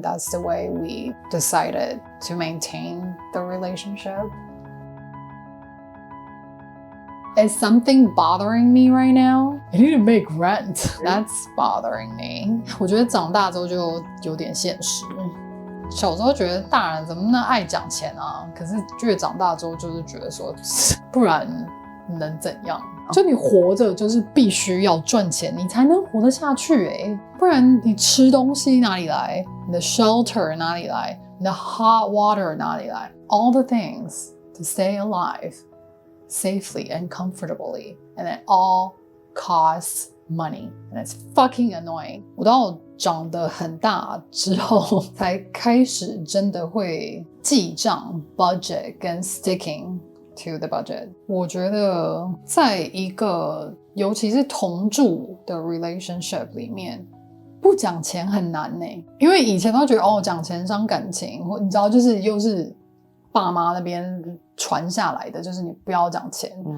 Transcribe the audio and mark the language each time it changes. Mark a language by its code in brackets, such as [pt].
[en] That's the way we decided to maintain the relationship. Is something bothering me right now? I need to make rent. That's bothering me. [zh] 我觉得长大之后就有点现实。小时候觉得大人怎么那爱讲钱啊，可是越长大之后就是觉得说，不然能怎样？就你活着就是必须要赚钱，你才能活得下去不然你吃东西哪里来？你的 shelter 哪里来？你的 hot water 哪里来？ [en] All the things to stay alive safely and comfortably, and it all costs money, and it's fucking annoying. [zh] 我到长得很大之后才开始真的会记账 budget 跟 [en] sticking to the budget. [zh] 我觉得在一个尤其是同住的 relationship 里面，不讲钱很难因为以前都觉得讲钱伤感情，或你知道就是又是爸妈那边传下来的，就是你不要讲钱。